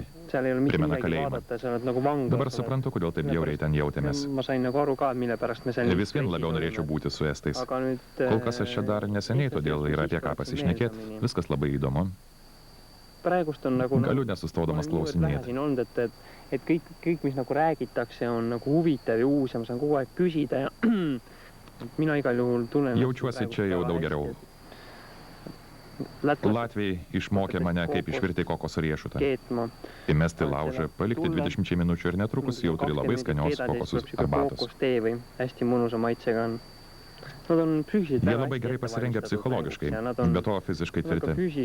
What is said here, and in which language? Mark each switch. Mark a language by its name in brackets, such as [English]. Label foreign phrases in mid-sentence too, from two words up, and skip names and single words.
[Lithuanian] Primena kalėjimą. Dabar suprantu, kodėl taip bjauriai ten jautėmės. Vis vien labiau norėčiau būti su estais. Kol kas aš čia dar neseniai, todėl yra apie ką pasišnekėt. Viskas labai įdomu. Galiu nesustodamas klausinėti. [Estonian] Kõik, mis nagu räägitakse, on nagu huvitav ja uus ja ma saan kogu aeg küsida ja mina igal juhul tunnen... [Lithuanian] Jaučiuosi čia jau daug geriau. Latviai išmokė mane, kaip išvirti kokoso riešutą. Įmesti laužą, palikti 20 minučių ir netrukus jau turi labai skanios kokosų arbatos. Jie labai gerai pasirengę psichologiškai, be to fiziškai tvirti.